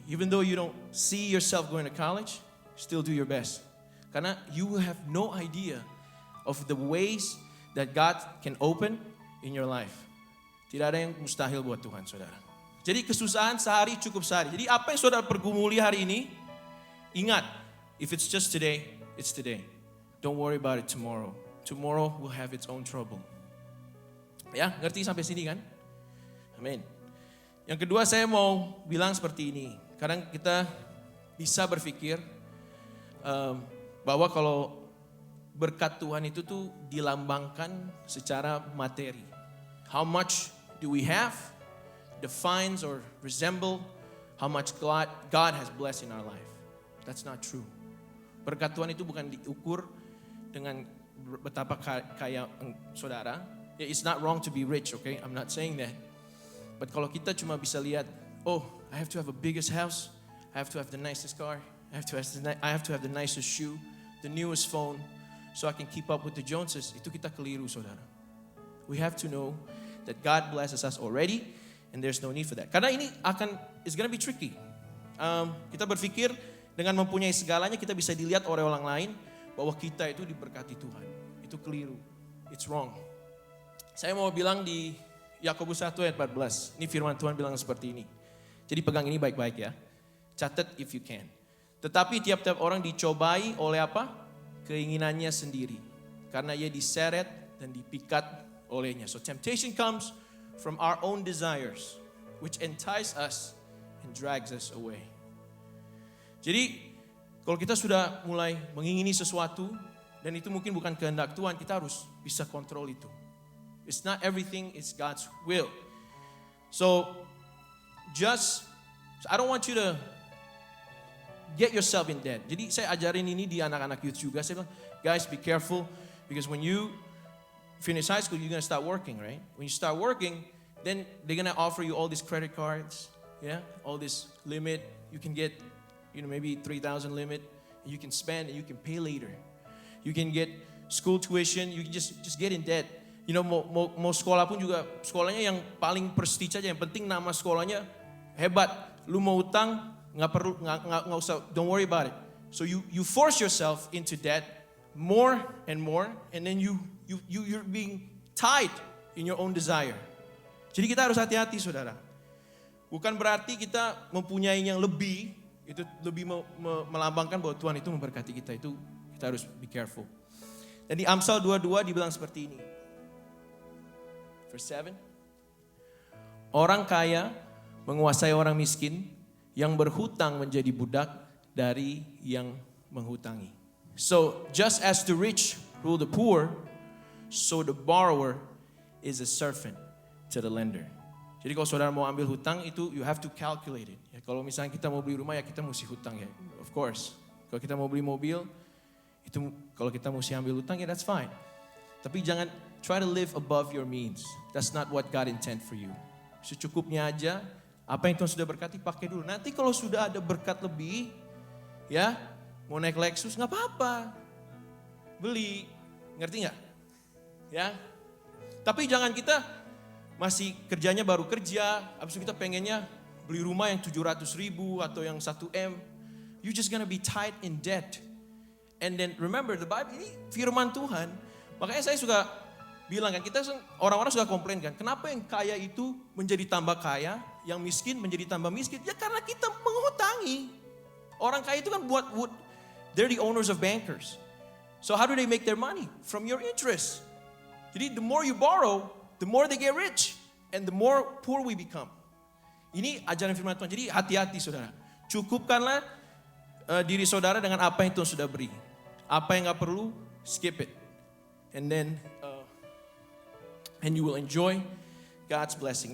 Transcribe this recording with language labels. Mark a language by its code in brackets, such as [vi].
[en] Even though you don't see yourself going to college, still do your best. [id] Karena [en] you have no idea of the ways that God can open in your life. [id] Tidak ada yang mustahil buat Tuhan, saudara. Jadi kesusahan sehari cukup sehari. Jadi apa yang saudara pergumuli hari ini, ingat, [en] if it's just today, it's today. Don't worry about it tomorrow. Tomorrow will have its own trouble. [id] Ya, ngerti sampai sini kan? Amin. Yang kedua saya mau bilang seperti ini. Kadang kita bisa berpikir bahwa kalau berkat Tuhan itu tuh dilambangkan secara materi. [en] How much do we have defines or resemble how much God has blessed in our life. That's not true. [id] Berkat Tuhan itu bukan diukur dengan betapa kaya saudara. [en] It's not wrong to be rich, okay? I'm not saying that. [id] But kalau kita cuma bisa lihat, oh, [en] I have to have a biggest house, I have to have the nicest car, I have to have the nicest shoe, the newest phone, so I can keep up with the Joneses. [id] Itu kita keliru, saudara. [en] We have to know that God blesses us already, and there's no need for that. [id] Karena ini [en] it's gonna be tricky. [id] Kita berpikir dengan mempunyai segalanya kita bisa dilihat oleh orang lain bahwa kita itu diberkati Tuhan. Itu keliru. [en] It's wrong. [id] Saya mau bilang di Yakobus 1 ayat 14. Ini firman Tuhan bilang seperti ini. Jadi pegang ini baik-baik ya. Catat [en] if you can. [id] Tetapi tiap-tiap orang dicobai oleh apa? Keinginannya sendiri. Karena ia diseret dan dipikat olehnya. [en] So temptation comes from our own desires, which entice us and drags us away. [id] Jadi kalau kita sudah mulai mengingini sesuatu dan itu mungkin bukan kehendak Tuhan, kita harus bisa kontrol itu. [en] It's not everything, it's God's will. So I don't want you to get yourself in debt. [id] Jadi saya ajarin ini di anak-anak youth juga. Saya bilang, [en] guys, be careful because when you finish high school, you're gonna start working, right? When you start working, then they're gonna offer you all these credit cards, yeah, all this limit. You can get, maybe 3,000 limit. You can spend and you can pay later. You can get school tuition. You can just get in debt. [id] Mau sekolah pun juga sekolahnya yang paling prestige aja. Yang penting nama sekolahnya hebat. Lu mau utang nggak usah. [en] Don't worry about it. So you force yourself into debt more and more, and then you're being tied in your own desire. [id] Jadi kita harus hati-hati, saudara. Bukan berarti kita mempunyai yang lebih, itu lebih melambangkan bahwa Tuhan itu memberkati kita. Itu kita harus [en] be careful. [id] Dan di Amsal 22 dibilang seperti ini. [en] Verse 7. [id] Orang kaya menguasai orang miskin, yang berhutang menjadi budak dari yang menghutangi. [en] So just as the rich rule the poor, so the borrower is a servant to the lender. [id] Jadi kalau saudara mau ambil hutang itu [en] you have to calculate it. [id] Ya, kalau misalnya kita mau beli rumah ya kita mesti hutang ya. [en] Of course. [id] Kalau kita mau beli mobil itu kalau kita mesti ambil hutang ya [en] that's fine. [id] Tapi jangan [en] try to live above your means. That's not what God intend for you. [id] Secukupnya aja apa yang Tuhan sudah berkati pakai dulu. Nanti kalau sudah ada berkat lebih ya mau naik Lexus nggak apa-apa. Beli. Ngerti nggak? Ya. Tapi jangan kita masih kerjanya baru kerja, habis itu kita pengennya beli rumah yang 700.000 atau yang 1M. [en] You just gonna be tied in debt. And then remember the Bible [id] ini firman Tuhan. Makanya saya suka bilang kan, kita orang-orang suka komplain kan, kenapa yang kaya itu menjadi tambah kaya, yang miskin menjadi tambah miskin? Ya karena kita menghutangi. Orang kaya itu kan [en] they're the owners of bankers. So how do they make their money? From your interest. [id] Jadi [en] the more you borrow, the more they get rich, and the more poor we become. [id] Ini ajaran firman Tuhan. Jadi hati-hati saudara. Cukupkanlah diri saudara dengan apa yang Tuhan sudah beri. Apa yang gak perlu, [en] skip it. and then and you will enjoy God's blessing.